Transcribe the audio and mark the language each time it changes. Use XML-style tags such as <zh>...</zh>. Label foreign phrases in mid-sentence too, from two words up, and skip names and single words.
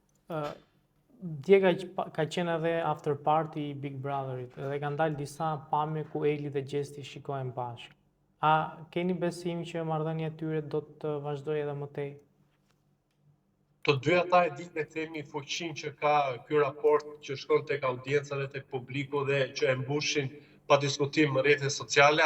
<sq>dje ka qenë edhe</sq> <en>after party</en> <sq>i Big Brotherit dhe ka ndalë disa pamje ku Egli dhe Gjesti shikohen bashkë. A keni besim që marrëdhënia e tyre do të vazhdojë edhe më tej? Të dy ata e dinë themi fuqinë që ka ky raport që shkon tek audienca dhe tek publiku dhe që e mbushin pa diskutim rrjetet sociale.</sq>